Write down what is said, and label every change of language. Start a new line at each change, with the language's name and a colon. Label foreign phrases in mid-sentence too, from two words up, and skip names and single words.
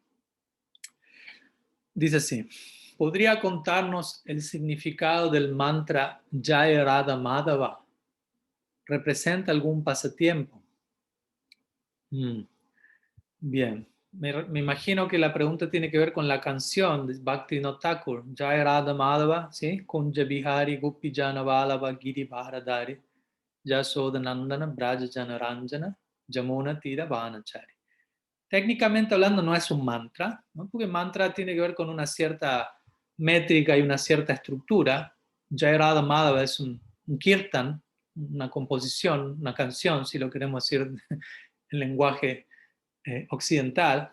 Spanish: Dice así, ¿podría contarnos el significado del mantra Jai Radha Madhava? ¿Representa algún pasatiempo? Bien, me imagino que la pregunta tiene que ver con la canción de Bhaktivinoda Thakur, Jai Radha Madhava, ¿sí?
Sanskrit: कुञ्ज बिहारी गुपि जन वल्लभ गिरि भरदरि, यशोदा नन्दन ब्रज जन रञ्जन, यमुना तीर वनचारी.
Spanish: Técnicamente hablando no es un mantra, ¿no? Porque mantra tiene que ver con una cierta métrica y una cierta estructura. Jai Radha Madhava es un kirtan, una composición, una canción, si lo queremos decir en lenguaje occidental.